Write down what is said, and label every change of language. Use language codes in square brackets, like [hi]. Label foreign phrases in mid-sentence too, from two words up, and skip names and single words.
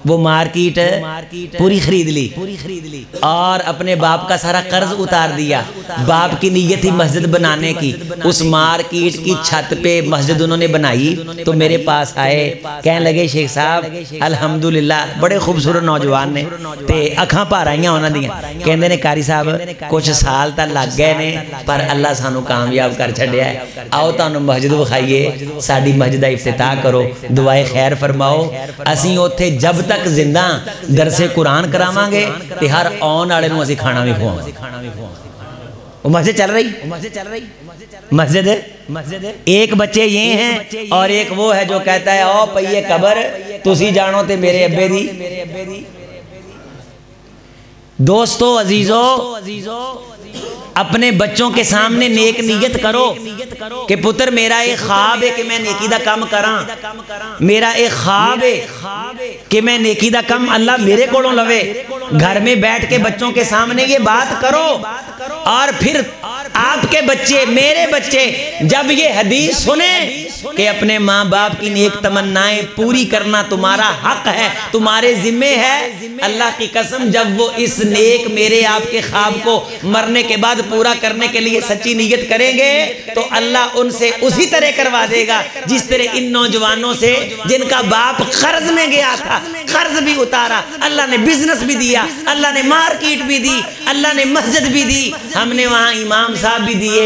[ur] وہ مارکیٹ پوری خرید لی اور اپنے باپ کا سارا قرض اتار دیا. باپ کی نیت تھی مسجد بنانے کی. اس مارکیٹ کی چھت پہ مسجد انہوں نے بنائی تو میرے پاس آئے, کہنے لگے شیخ صاحب الحمدللہ [pa] بڑے خوبصورت نوجوان نے تے اکھاں پار آئیاں انہاں دیاں, کہندے نے قاری صاحب کچھ سال تک لگ گئے نے پر اللہ سانو کامیاب کر چھڈیا ہے, آؤ تانوں مسجد وکھائیے, ساڈی مسجد دا افتتاح کرو, دعائے خیر فرماؤ. اسیں اوتھے جب تک زندہ درس قرآن کراواں گے تے ہر آن والے نوں اسی کھانا بھی کھواواں گے. [ur] وہ مسجد چل رہی مسجد ایک بچے یہ ہیں اور ایک وہ ہے جو کہتا ہے [pa] او پئیے قبر تسی جانو تے میرے ابے دی. [ur] دوستو عزیزو اپنے بچوں کے سامنے نیک نیت کرو کہ [pa] پتر میرا [ur] ایک خواب ہے کہ [pa] میں نیکی دا کم کراں, [ur] میرا ایک خواب ہے کہ [pa] میں نیکی دا کم اللہ میرے کولوں لوے. [ur] گھر میں بیٹھ کے بچوں کے سامنے یہ بات کرو اور پھر آپ کے بچے میرے بچے جب یہ حدیث سنیں کہ اپنے ماں باپ کی نیک تمنائیں پوری کرنا تمہارا حق ہے, تمہارے ذمہ ہے, اللہ کی قسم جب وہ اس نیک میرے آپ کے خواب کو مرنے کے بعد پورا کرنے کے لیے سچی نیت کریں گے تو اللہ ان سے اسی طرح کروا دے گا جس طرح ان نوجوانوں سے جن کا باپ قرض میں گیا تھا, قرض بھی اتارا, اللہ نے بزنس بھی دیا, اللہ نے مارکیٹ بھی دی, اللہ نے مسجد بھی دی, ہم نے وہاں امام صاحب بھی دیے.